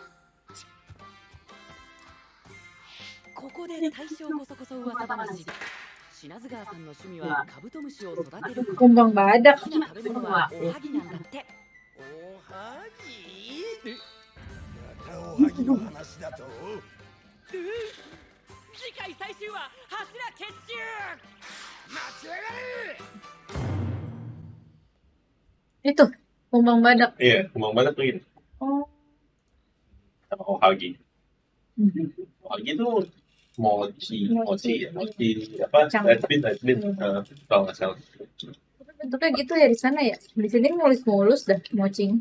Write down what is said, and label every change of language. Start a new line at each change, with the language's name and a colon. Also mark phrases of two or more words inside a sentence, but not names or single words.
Japanese: ここで大将こそこそ噂話品津川さんの趣味はカブトムシを育てること
Indonesian: Kumbang badak.
Japanese: 好きな食べ物はおはぎなんだっておはぎからおはぎの話だと次回最終話柱結集待ちやがれ
Indonesian: Itu kumbang badak. Iya, kembang badak tuh ini. Oh. Sama Ohagi. Ohagi tuh mochi apa? Kacang.
English: Red bean.
Indonesian: Kalau nggak salah. Bentuknya gitu ya di sana ya. Di sini mulus-mulus dah mocing.